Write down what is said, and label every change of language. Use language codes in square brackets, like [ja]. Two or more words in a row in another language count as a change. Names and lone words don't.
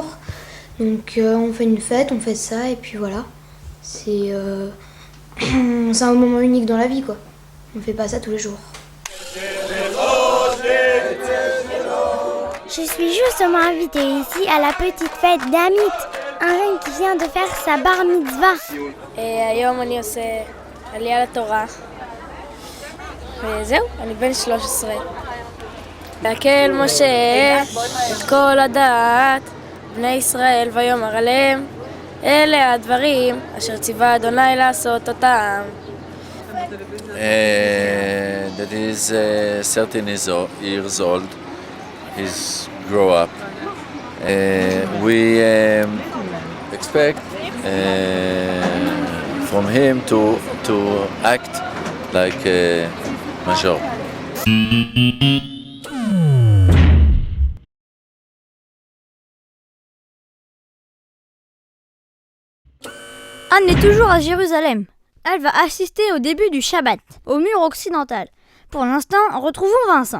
[fr] Donc on fait une fête, on fait ça et puis voilà. C'est un moment unique dans la vie quoi. On fait pas ça tous les jours. Je suis justement invitée ici à la petite fête d'Amit, un jeune qui vient de faire sa bar mitzvah. [he] היום אני עושה עלייה לתורה, וזהו, אני בן 13. להקל משה את כל הדת, בני ישראל ויאמר עליהם, אלה הדברים אשר ציווה אדוני לעשות אותם. [en] That is 13 years old. He's grow up. We expect from him to act like a major. [fr] Anne est toujours à Jérusalem. Elle va assister au début du Shabbat, au mur occidental. Pour l'instant, retrouvons Vincent.